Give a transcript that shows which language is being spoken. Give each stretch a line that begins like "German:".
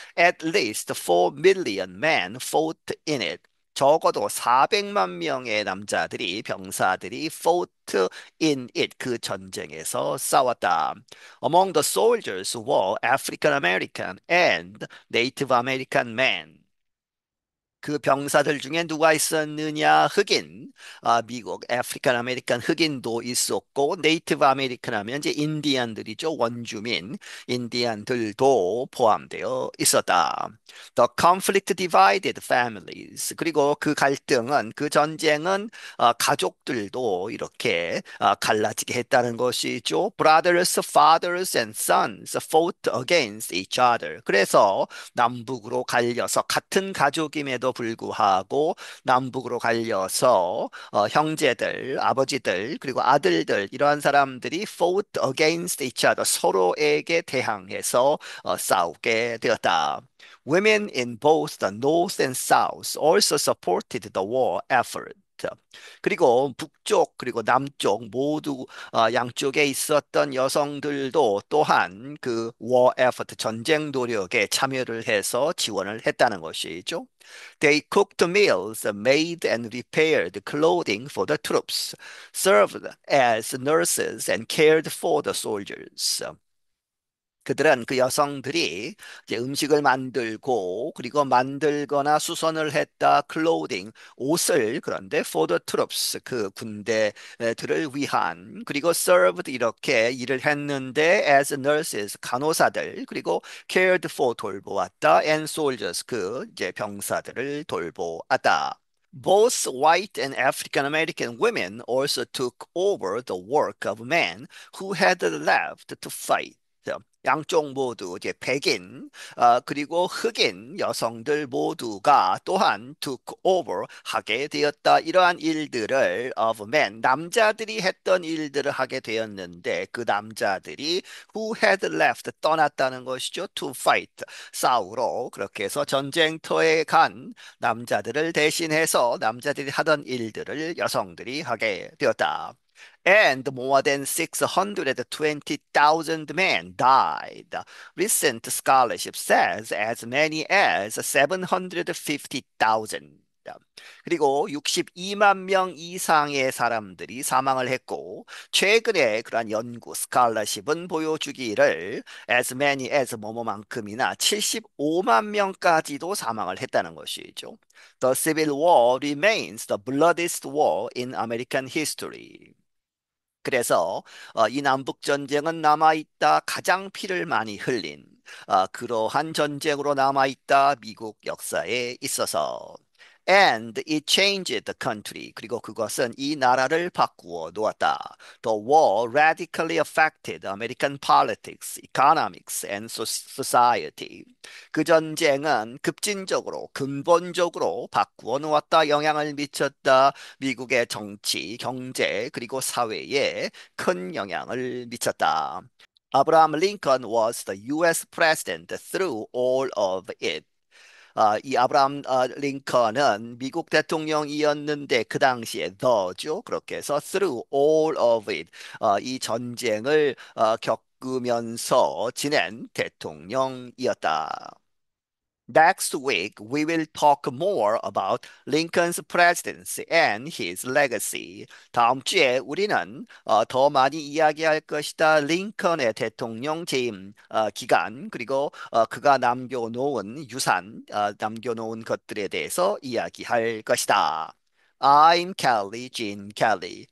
English: At least 4 million men fought in it.
Korean: 적어도 400만 명의 남자들이, 병사들이
English: fought in it,
Korean: 그 전쟁에서 싸웠다.
English: Among the soldiers were African American and Native American men.
Korean: 그 병사들 중에 누가 있었느냐? 흑인, 미국 아프리칸 아메리칸 흑인도 있었고, 네이티브 아메리칸 하면 이제 인디안들이죠. 원주민 인디안들도 포함되어 있었다.
English: The conflict divided families.
Korean: 그리고 그 갈등은, 그 전쟁은 가족들도 이렇게 갈라지게 했다는 것이죠.
English: Brothers, fathers, and sons fought against each other.
Korean: 그래서 남북으로 갈려서, 같은 가족임에도 불구하고 남북으로 갈려서 형제들, 아버지들, 그리고 아들들, 이러한 사람들이
English: fought against each other,
Korean: 서로에게 대항해서 싸우게 되었다.
English: Women in both the North and South also supported the war effort.
Korean: 그리고 북쪽 그리고 남쪽 모두 양쪽에 있었던 여성들도 또한 그
English: war effort,
Korean: 전쟁 노력에 참여를 해서 지원을 했다는 것이죠.
English: They cooked meals, made and repaired clothing for the troops, served as nurses and cared for the soldiers.
Korean: 그들은, 그 여성들이 이제 음식을 만들고 그리고 만들거나 수선을 했다.
English: clothing,
Korean: 옷을, 그런데
English: for the troops,
Korean: 그 군대들을 위한, 그리고
English: served,
Korean: 이렇게 일을 했는데
English: as nurses,
Korean: 간호사들, 그리고
English: cared for,
Korean: 돌보았다.
English: and soldiers,
Korean: 그 이제 병사들을 돌보았다. Both white and African American women also took over the work of men who had left to fight. 양쪽 모두 이제 백인 그리고 흑인 여성들 모두가 또한
English: took over,
Korean: 하게 되었다. 이러한 일들을
English: of men,
Korean: 남자들이 했던 일들을 하게 되었는데, 그 남자들이
English: who had left,
Korean: 떠났다는 것이죠.
English: to fight,
Korean: 싸우러. 그렇게 해서 전쟁터에 간 남자들을 대신해서 남자들이 하던 일들을 여성들이 하게 되었다.
English: And more than 620,000 men died. Recent scholarship says as many as 750,000.
Korean: 그리고 62만 명 이상의 사람들이 사망을 했고, 최근에 그러한 연구 스칼러십은 보여주기를
English: as many as
Korean: 뭐뭐만큼이나 75만 명까지도 사망을 했다는 것이죠.
English: The Civil War remains the bloodiest war in American history.
Korean: 그래서 이 남북 전쟁은 남아있다. 가장 피를 많이 흘린 그러한 전쟁으로 남아있다. 미국 역사에 있어서.
English: And it changed the country.
Korean: 그리고 그것은 이 나라를 바꾸어 놓았다.
English: The war radically affected American politics, economics, and society.
Korean: 그 전쟁은 급진적으로, 근본적으로 바꾸어 놓았다, 영향을 미쳤다. 미국의 정치, 경제, 그리고 사회에 큰 영향을 미쳤다.
English: Abraham Lincoln was the US president through all of it.
Korean: 이 아브라함 링컨은 미국 대통령이었는데 그 당시에 the죠. 그렇게 해서
English: through all of it
Korean: 이 전쟁을 겪으면서 지낸 대통령이었다.
English: Next week, we will talk more about Lincoln's presidency and his legacy.
Korean: 다음 주에 우리는 더 많이 이야기할 것이다. 링컨의 대통령 재임 기간, 그리고 그가 남겨놓은 유산, 남겨놓은 것들에 대해서 이야기할 것이다.
English: I'm Kelly Jean Kelly.